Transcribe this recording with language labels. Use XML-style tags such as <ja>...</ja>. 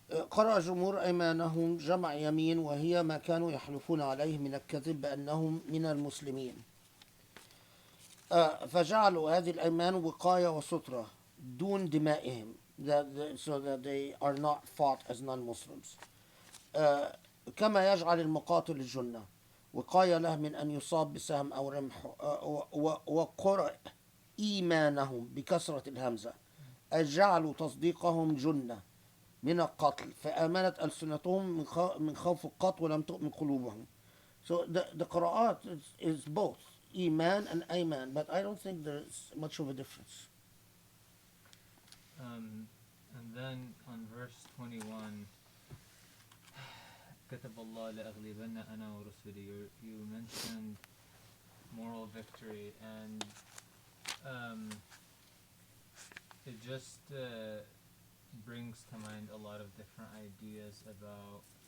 <ar>قرأ جمهور أيمانهم جمع يمين، وهي ما كانوا يحلفون عليه من الكذب بأنهم من المسلمين. فجعلوا هذه الأيمان وقاية وسترة دون دمائهم,</ar> <en>so that they are not fought as non-Muslims.</en> <ar>كما يجعل المقاتل الجنة وقاية له من أن يصاب بسهم أو رمح. وقرأ إيمانهم بكسرة الهمزة، أي جعلوا تصديقهم جنة من القتل فآمنت ألسنتهم من خوف القتل ولم تؤمن قلوبهم.</ar> <en>So the Qur'an is both Iman and Ayman, but I don't think there's much of a difference. And then on verse 21,</en> <ar>كتب الله لأغلبن أنا ورسلي.</ar> <en>You mentioned moral victory, and it just brings to mind a lot of different ideas about,</en>